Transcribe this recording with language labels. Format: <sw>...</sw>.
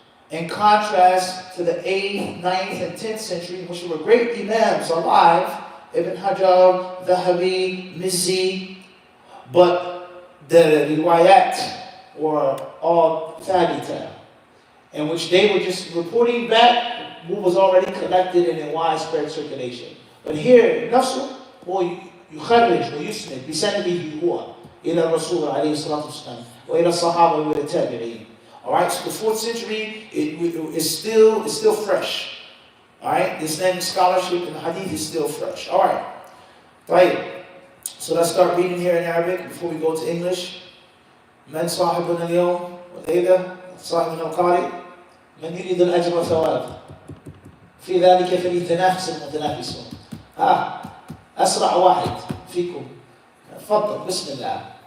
<en>In contrast to the 8th, 9th, and 10th century, which were great Imams alive, Ibn Hajar, Dhahabi, Mizzi, but the riwayat were all thabita, in which they were just reporting back what was already collected and in widespread circulation. But here,</en> <ar>نفسه هو يخرج ويسند بسنده هو إلى الرسول عليه الصلاة والسلام وإلى الصحابة وإلى التابعين.</ar> <en>Alright, so the 4th century is still fresh. Alright, the Islamic scholarship in Hadith is still fresh. Alright, right. So let's start reading here in Arabic before we go to English.</en> <ar>من صاحبنا اليوم والليلة صاحبنا القارئ من يريد الأجر والثواب في ذلك فليتنافس المتنافسون. أسرع واحد فيكم تفضل بسم الله.</ar>